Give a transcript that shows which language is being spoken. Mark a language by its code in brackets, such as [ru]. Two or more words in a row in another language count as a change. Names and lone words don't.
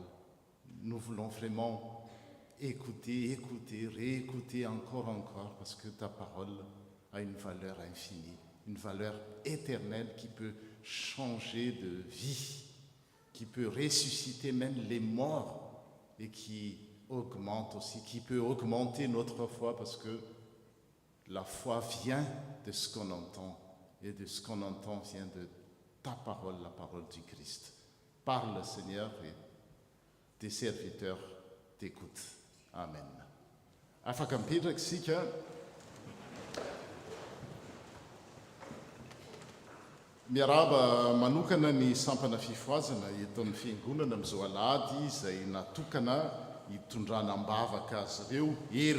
[fr] Nous voulons vraiment écouter, réécouter encore, parce que ta parole a une valeur infinie, une valeur éternelle qui peut changer de vie, qui peut ressusciter même les morts et qui augmente aussi, qui peut augmenter notre foi parce que la foi vient de ce qu'on entend et de ce qu'on entend vient de ta parole, la parole du Christ. Parle, Seigneur, et tes serviteurs t'écoutent. [mg] Amen. Afaka mipetraka isika. Miaraba manokana ny sampana fifoazana eto amin'ny fiangonana amin'izao Alahady izay natokana hitondrana ambavaka azy ireo hery